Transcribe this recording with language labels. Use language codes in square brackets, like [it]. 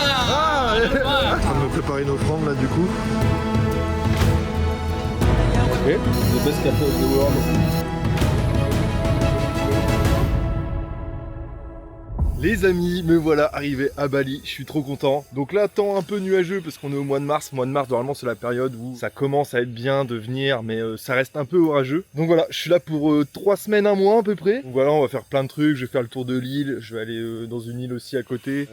[fr] Ah, en train de me préparer une offrande là du coup. [en] Okay, the best cafe of the world. [fr] Les amis, me voilà arrivé à Bali, je suis trop content. Donc là, temps un peu nuageux parce qu'on est au mois de mars. Mois de mars, normalement, c'est la période où ça commence à être bien de venir, mais ça reste un peu orageux. Donc voilà, je suis là pour 3 semaines, un mois à peu près. Donc voilà, on va faire plein de trucs, je vais faire le tour de l'île, je vais aller dans une île aussi à côté.